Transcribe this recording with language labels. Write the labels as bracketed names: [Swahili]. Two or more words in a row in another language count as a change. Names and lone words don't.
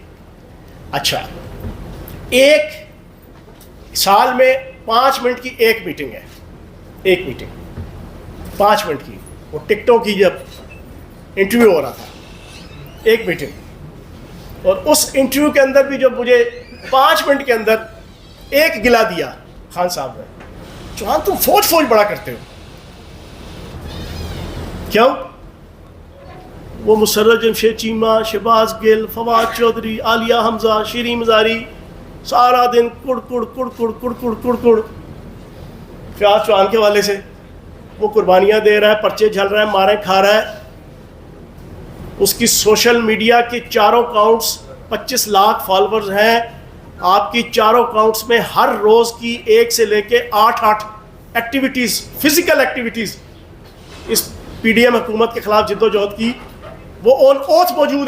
[Urdu] اچھا، 1 سال میں 5 منٹ کی ایک میٹنگ ہے، ایک میٹنگ 5 منٹ کی، وہ ٹکٹوں کی جب انٹرویو ہو رہا تھا، ایک میٹنگ، اور اس انٹرویو کے اندر بھی جب مجھے 5 منٹ کے اندر ایک گلا دیا خان صاحب نے، چوہان تم فوج بڑا کرتے ہو، کیوں؟ وہ مسرت جمشید چیمہ، شہباز گل، فواد چودھری، عالیہ حمزہ، شیریں مزاری، سارا دن کڑ کڑ کڑ کڑ کڑ کڑ کڑ کڑ فیاض چوہان کے والے سے، وہ قربانیاں دے رہا ہے، پرچے جھل رہا ہے، مارے کھا رہا ہے۔ اس کی [English] social media [Urdu] کے چاروں اکاؤنٹس 25 لاکھ فالورز ہیں، آپ کی چاروں اکاؤنٹس میں ہر روز کی 1 سے لے کے 8 ایکٹیویٹیز، [English] physical activities, [Urdu] اس پی ڈی ایم حکومت کے خلاف جد و جہد کی، وہ [English] on oath [Urdu] موجود ہے۔